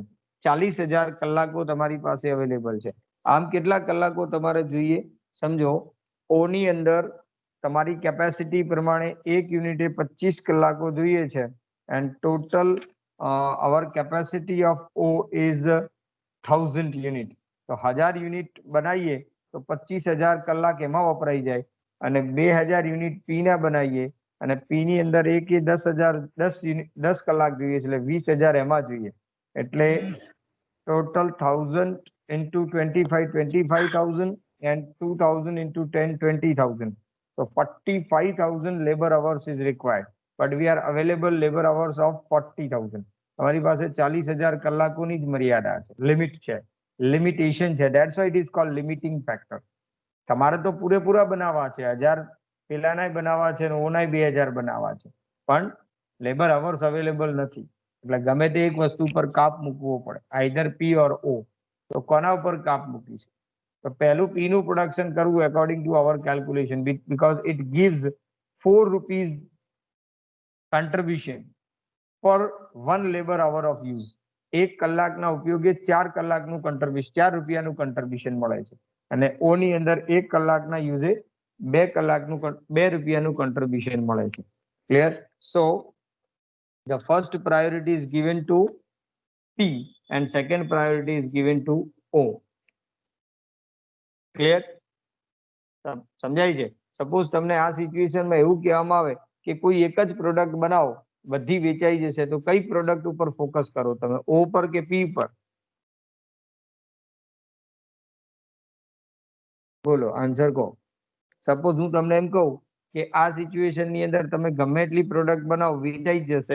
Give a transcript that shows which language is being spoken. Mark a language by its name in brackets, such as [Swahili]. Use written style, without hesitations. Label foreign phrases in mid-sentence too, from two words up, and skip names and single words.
[Gujarati] 40,000 કલાકો તમારી પાસે અવેલેબલ છે. આમ કેટલા કલાકો તમારે જોઈએ? સમજો O ની અંદર તમારી કેપેસિટી પ્રમાણે એક યુનિટે 25 કલાકો જોઈએ છે [English] and total our capacity of O is 1000 unit. [Gujarati] તો 1000 યુનિટ બનાવીએ તો 25,000 કલાક એમાં વપરાઈ જાય અને 2000 યુનિટ P ના બનાવીએ અને P ની અંદર એક એ 10 કલાક જોઈએ એટલે 20,000 એમાં જોઈએ એટલે [English] total 1000 into 25,000 and 2000 into 10, 20,000. So 45,000 labor hours is required, but we are available labor hours of 40,000. [Gujarati] તમારી પાસે 40,000 કલાકોની જ મર્યાદા છે, લિમિટ છે, લિમિટેશન છે. [English] That's why it is called limiting factor. [Gujarati] તમારે તો પૂરેપૂરા બનાવવા છે, 1000 પેલાનાય બનાવવા છે અને ઓનાય 2000 બનાવવા છે, પણ [English] labor hours available [Gujarati] નથી. એટલે ગમે તે એક વસ્તુ પર કાપ મૂકવો પડે, [English] either P or O. [Gujarati] તો કોના ઉપર કાપ મૂકીશું? તો પહેલું P નું પ્રોડક્શન કરવું [English] according to our calculation because it gives ₹4 contribution per 1 labor hour of use. [Gujarati] એક કલાકના ઉપયોગે 4 કલાકનું contribution, ₹4 contribution મળે છે અને O ની અંદર 1 કલાકના યુઝે ₹2 contribution મળે છે. [English] Clear? So the first priority is given to P and second priority is given to O. Clear? [Gujarati] સમજાય છે? સપોઝ તમને આ સિચ્યુએશનમાં એવું કહેવામાં આવે કે કોઈ એક જ પ્રોડક્ટ બનાવો, બધી વેચાઈ જશે, તો કઈ પ્રોડક્ટ ઉપર ફોકસ કરો તમે, O પર કે P પર? બોલો આન્સર કહો. સપોઝ હું તમને એમ કહું કે આ સિચ્યુએશન ની અંદર તમે ગમે એટલી પ્રોડક્ટ બનાવો વેચાઈ જ જશે.